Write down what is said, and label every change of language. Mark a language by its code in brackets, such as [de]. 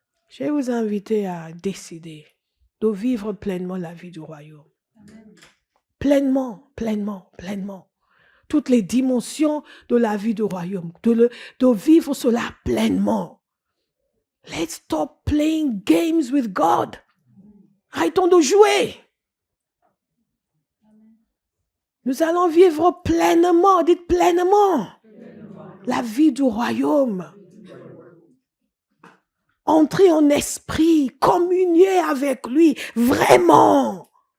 [fr] Je vais vous inviter à décider de vivre pleinement la vie du royaume. Amen. Pleinement, pleinement, pleinement. Toutes les dimensions de la vie du royaume, de vivre cela pleinement. [en] Let's stop playing games with God. [fr] Arrêtons de jouer. Nous allons vivre pleinement, dites pleinement, la vie du royaume. Entrer en esprit, communier avec lui, vraiment.